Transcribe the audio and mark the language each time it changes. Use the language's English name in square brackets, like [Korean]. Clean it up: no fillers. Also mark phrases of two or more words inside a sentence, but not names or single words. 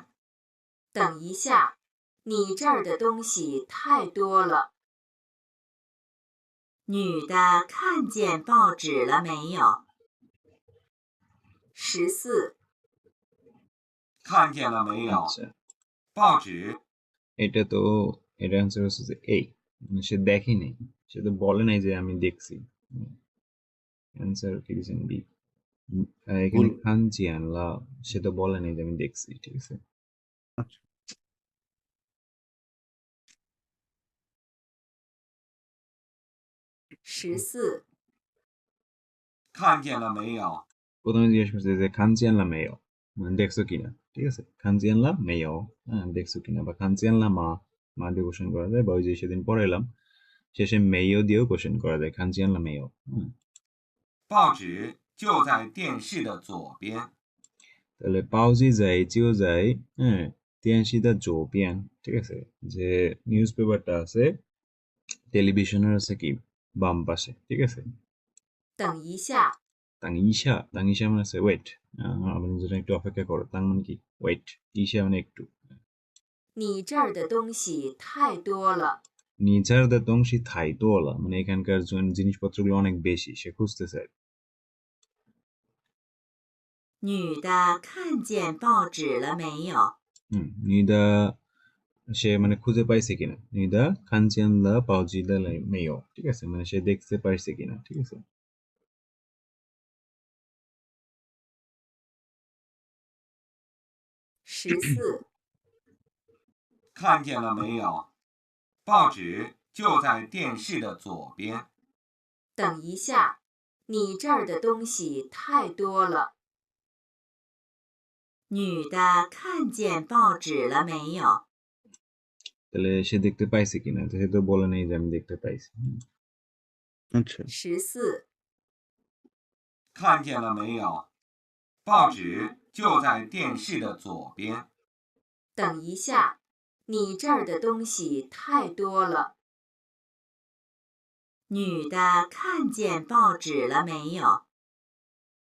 [Chinese] 等一下，你这儿的东西太多了。女的看见报纸了没有？ 14，看见了没有？ [Bangla] আচ্ছা, 报纸 এটা তো, এটা অ্যান্সার হচ্ছে যে এই, মানে সে দেখি নাই, সে তো বলে নাই যে আমি দেখছি। অ্যান্সার কি দিয়েছেন বি। এখানে ভুল। [Chinese] 看见了, [Bangla] সে তো বলে নাই যে আমি দেখছি, ঠিক আছে? আচ্ছা। [Chinese] 14，看见了没有？ [Bangla] প্রথমে জিজ্ঞেস করছে যে [Chinese] 看见了没 [Bangla] মানে দেখছো কিনা, ঠিক আছে? [Chinese] 看见了没, [Bangla] হ্যাঁ, দেখছো কিনা, বা [Chinese] 看见了吗, [Bangla] মা দিয়ে কোশ্চেন করা যায়, বা ওই যে সেদিন পড়াইলাম শেষে মেয় দিয়েও কোশ্চেন করা যায়, [Chinese] 看见了没. 报纸就在电视的左边。 [Bangla] তাহলে [Chinese] 报纸在, 就在, [Bangla] হ্যাঁ, [Chinese] 电视的左边, [Bangla] ঠিক আছে? যে নিউজ পেপারটা আছে টেলিভিশনের আছে কি বাম পাশে, ঠিক আছে? [Chinese] 等一下，等一下, 等一下 [Bangla] মানে আছে ওয়েট, আমাদের জন্য একটু অপেক্ষা করো, তাং মানে কি ওয়েট, ঈশা মানে একটু। [Chinese] 你这儿的东西太多了。你这儿的东西太多了 [Bangla] মানে এখানকার জিনিসপত্রগুলো অনেক বেশি, সে খুঁজতে চায়। [Chinese] 女的看见报纸了没有？ [Bangla] নিদা সে মানে খুঁজে পাইছে কিনা, [Chinese] 女的看见了报纸了没, [Bangla] ঠিক আছে? মানে সে দেখতে পাইছে কিনা, ঠিক আছে? [Chinese] 14，看见了没有？报纸就在电视的左边。等一下，你这儿的东西太多了。女的看见报纸了没有？ [Bangla] তাহলে সে দেখতে পাইছে কিনা, তো সে তো বলে নাই যে আমি দেখতে পাইছি। আচ্ছা। [Chinese] 14，看见了没有？报纸就在电视的左边。等一下，你这儿的东西太多了。女的看见报纸了没有？